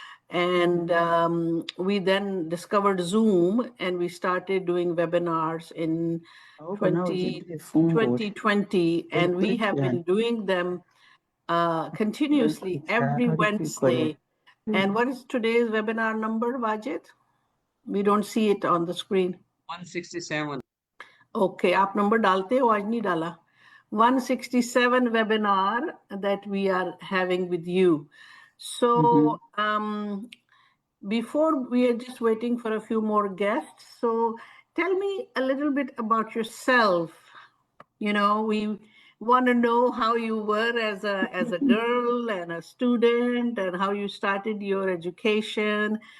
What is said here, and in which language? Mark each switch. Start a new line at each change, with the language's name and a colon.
English: And we then discovered Zoom, and we started doing webinars in 2020, and we have been doing them continuously every Wednesday. And what is today's webinar number, Wajid? We don't see it on the screen. 167.
Hindi: Okay, आप number डालते हो, आज नहीं डाला.
English: 167 webinar that we are having with you. So before, we are just waiting for a few more guests. So tell me a little bit about yourself. You know, we want to know how you were as a girl and a student, and how you started your education.